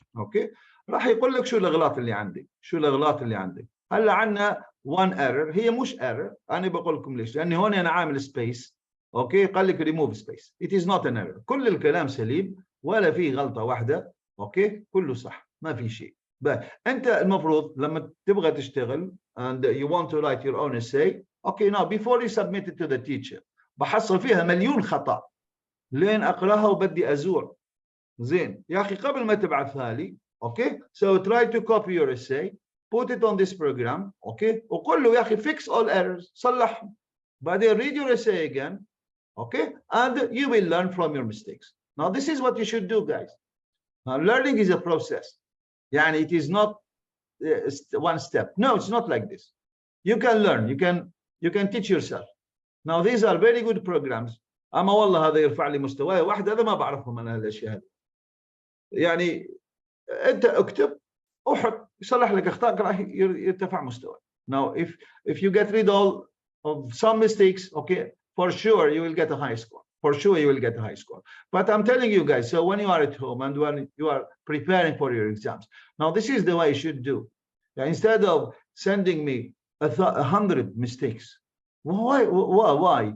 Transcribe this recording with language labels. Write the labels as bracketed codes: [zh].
[ar] اوكي راح يقول لك شو الاغلاط اللي عندك شو الاغلاط اللي عندك. هلا عندنا [en] one error [ar] هي مش error. انا بقول لكم ليش لاني هون انا عامل سبيس. اوكي قال لك ريموف سبيس. [en] it is not an error. [ar] كل الكلام سليم ولا في غلطه واحده. اوكي كله صح ما في شيء. انت المفروض لما تبغى تشتغل [en] and you want to write your own essay okay now before you submit it to the teacher [ar] بحصل فيها مليون خطأ لين اقراها وبدي ازور. زين يا اخي قبل ما تبعثها لي اوكي [en] so try to copy your essay put it on this program [ar] اوكي وقول له يا اخي [en] fix all errors [ar] صلحهم. بعدين [en] read your essay again okay and you will learn from your mistakes. Now this is what you should do guys. Now learning is a process. يعني it is not one step. No, it's not like this. You can learn. You can teach yourself. Now these are very good programs. [ar] أما والله هذا يرفع لي مستواي واحد هذا ما بعرفهم أنا هالأشياء هذه. يعني أنت اكتب وحط يصلح لك أخطائك راح يرتفع مستواك. [en] Now, if you get rid of some mistakes, okay, for sure you will get a high score. For sure you will get a high score. But I'm telling you guys, so when you are at home and when you are preparing for your exams, now this is the way you should do. Now, instead of sending me 100 mistakes, why?